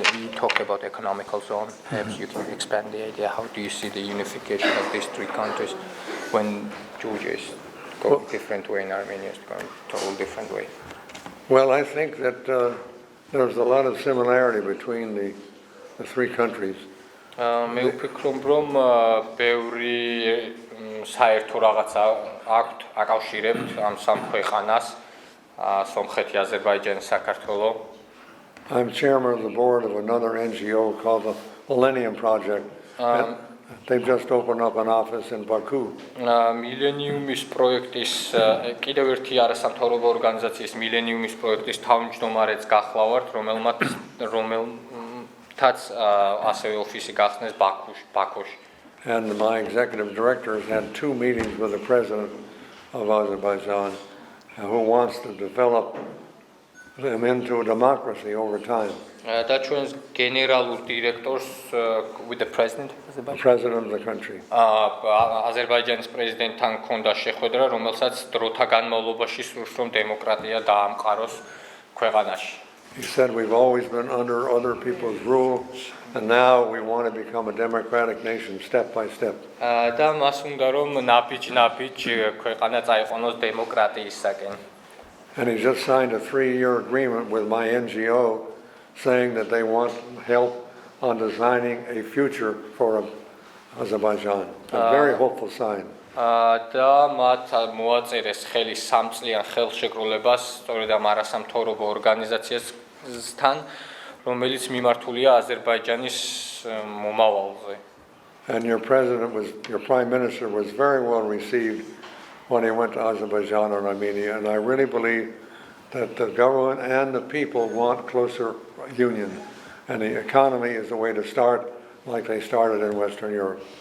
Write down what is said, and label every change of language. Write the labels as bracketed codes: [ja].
[en] You talked about economical zone, perhaps you can expand the idea, how do you see the unification of these three countries when Georgia is going a different way and Armenia is going a total different way? Well, I think that there's a lot of similarity between the three countries. [ka] მე ვფიქრობ რომ ბევრი საერთო რაღაცა აქვთ აკავშირებთ ამ სამ ქვეყანას სომხეთი, აზერბაიჯანი, საქართველო. [en] I'm chairman of the board of another NGO called the Millennium Project. They've just opened up an office in Baku. [ka] Millennium-ის პროექტის კიდევ ერთი არასამთავრობო ორგანიზაციის Millennium-ის პროექტის თავმჯდომარეც გახლავართ, რომელთაც ასევე ოფისი გახსნეს ბაქოში. [en] And my executive director has had 2 meetings with the president of Azerbaijan, who wants to develop them into a democracy over time. [ka] და ჩვენს გენერალურ დირექტორს [en] with the president The president of the country. [ka] აზერბაიჯანის პრეზიდენტთან ჰქონდა შეხვედრა, რომელსაც დროთა განმავლობაში სურს რომ დემოკრატია დაამყაროს ქვეყანაში. [en] He said we've always been under other people's rule, and now we want to become a democratic nation step by step. [ka] და მას უნდა რომ ნაბიჯ ქვეყანა წაიყვანოს დემოკრატიისაკენ. [en] And he just signed a 3-year agreement with my NGO saying that they want help on designing a future for Azerbaijan. A very hopeful sign. [ka] და მათ მოაწერეს ხელი 3 წლიან ხელშეკრულებას სწორედ ამ არასამთავრობო ორგანიზაციასთან, რომელიც მიმართულია აზერბაიჯანის მომავალზე. [en] And your prime minister was very well received when he went to Azerbaijan and Armenia, and I really believe that the government and the people want closer union, and the economy is the way to start, like they started in Western Europe.